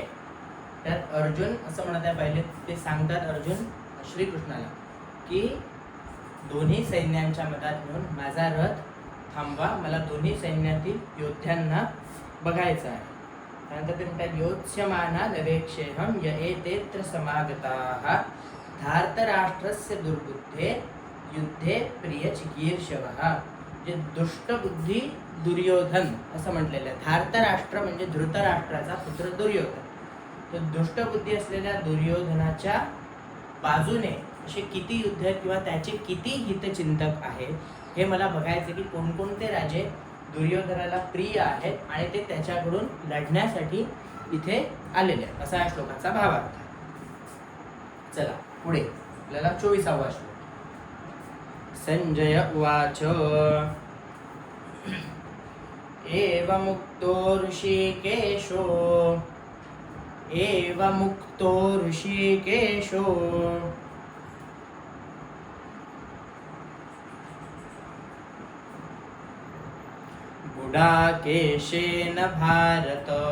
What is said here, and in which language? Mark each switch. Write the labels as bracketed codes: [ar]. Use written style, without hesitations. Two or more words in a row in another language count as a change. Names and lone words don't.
[mr] त्यात अर्जुन असं म्हणत आहे, पहिले ते सांगतात अर्जुन श्रीकृष्णाला की दोन्ही सैन्यांच्या मधात घेऊन माझा रथ थांबवा, मला दोन्ही सैन्यातील योद्ध्यांना बघायचं आहे. त्यानंतर ते म्हणतात [sa] योत्स्यमाना नवेक्षेहं य एतेत्र समागताः धार्तराष्ट्रस्य दुर्बुद्धे युद्धे प्रियचिकीर्षवः. [mr] जे दुष्टबुद्धी दुर्योधन असं म्हटलेलं आहे. धार्तराष्ट्र म्हणजे धृतराष्ट्राचा पुत्र दुर्योधन. तो दुष्टबुद्धी असलेल्या दुर्योधनाच्या बाजूने असे किती युद्ध किंवा त्याचे किती हितचिंतक आहेत हे मला बघायचे की कोणकोणते राजे दुर्योधनाला प्रिय आहेत आणि ते त्याच्याकडून लढण्यासाठी इथे आलेले आहेत, असा या श्लोकाचा भावार्थ आहे. चला पुढे आपल्याला 24वा श्लोक. [sa] संजय उवाच एवमुक्तो ऋषिकेशो गुडाकेशेन भारत.